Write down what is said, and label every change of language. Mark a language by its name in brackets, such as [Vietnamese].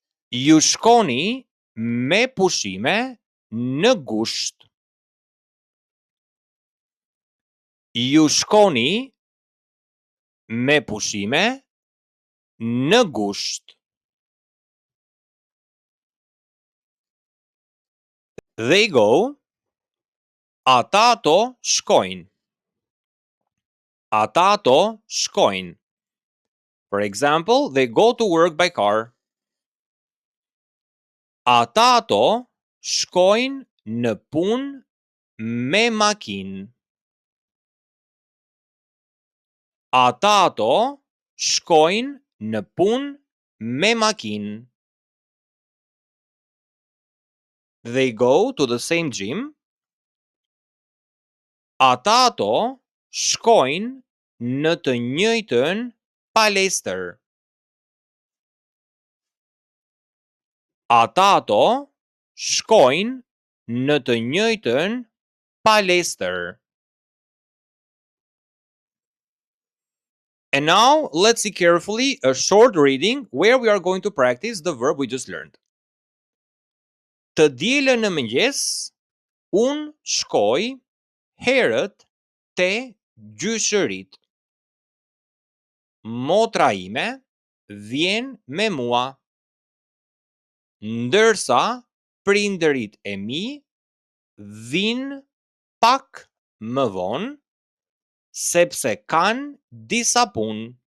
[Albanian] Ju shkoni me pushime në gusht. Ju shkoni me pushime në gusht. [English] They go. [Albanian] Ata ato shkojnë. Ata ato shkojnë. [English] For example, they go to work by car. [Albanian] Ata ato shkojnë në punë me makinë. Ata ato shkojnë në punë me makinë. [English] They go to the same gym. [Albanian] Ata ato shkojnë në të njëjtën palestër. Ata ato shkojnë në të njëjtën palestër. [English] And now, let's see carefully a short reading where we are going to practice the verb we just learned. [Albanian] Të dielën në mëngjes, unë shkoj herët te gjyshërit. Motra ime vjen me mua, ndërsa prindërit e mi vinë pak më vonë, sepse kanë disa punë.